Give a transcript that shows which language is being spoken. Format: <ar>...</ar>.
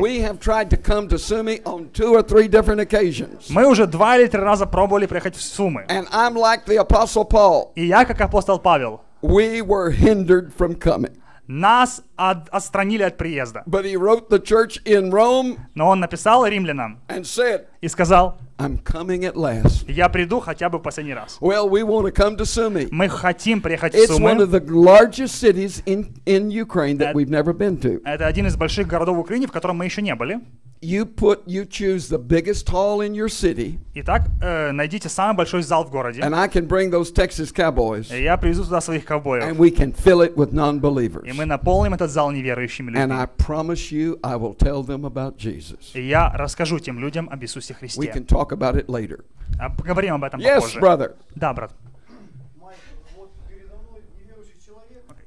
<en>We have tried to come to Sumi on 2 or 3 different occasions.</en> <ru>Мы уже 2 или 3 раза пробовали приехать в Сумы.</ru> <en>And I'm like the Apostle Paul.</en> <ru>И я, как апостол Павел,</ru> <en>We were hindered from coming.</en> <ru>нас отстранили от приезда.</ru> <en>But he wrote the church in Rome</en> <ru>Но он написал римлянам</ru> <en>and said,</en> <ru>и сказал:</ru> <en>I'm coming at last.</en> <ru>я приду хотя бы в последний раз.</ru> <en>Well, we want to come to Sumi.</en> <ru>Мы хотим приехать в</ru> <en>It's one of</en> <ru>Сумы.</ru> <en>the largest cities in Ukraine that we've never been to.</en> <ru>Это один из больших городов в Украине, в котором мы еще не были.</ru> <en>You choose the biggest hall in your city,</en> <ru>Итак, найдите самый большой зал в городе.</ru> <en>and I can bring those Texas Cowboys,</en> <ru>И я привезу туда своих ковбоев.</ru> <en>and we can fill it with non-believers.</en> <ru>И мы наполним этот зал неверующими</ru> <en>And</en> <ru>людьми.</ru> <en>I promise you, I will tell them about Jesus.</en> <ru>И я расскажу тем людям об Иисусе</ru> <en>We</en> <ru>Христе.</ru> <en>can talk about it later.</en> <ru>Поговорим об этом</ru> <en>Yes,</en> <ru>попозже.</ru> <en>brother.</en> <ru>Да, брат. Майкл, вот передо мной неверующий человек.</ru>